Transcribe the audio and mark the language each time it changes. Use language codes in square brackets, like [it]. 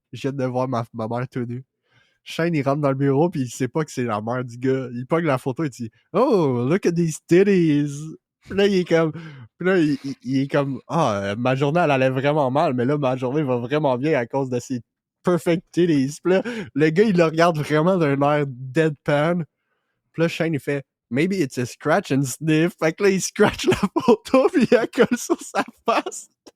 [fr] Je viens de voir ma mère tout nue. Shane, il rentre dans le bureau, puis il sait pas que c'est la mère du gars. Il pogne la photo et il dit [en] oh, look at these titties. [fr] Puis là, il est comme. Puis là, il est comme ah, ma journée, elle allait vraiment mal, mais là, ma journée va vraiment bien à cause de ces [en] perfect titties. [fr] Puis là, le gars, il le regarde vraiment d'un air deadpan. Puis là, Shane, il fait [en] maybe it's a scratch and sniff. [fr] Fait que là, il scratch la photo, puis il la colle sur sa face.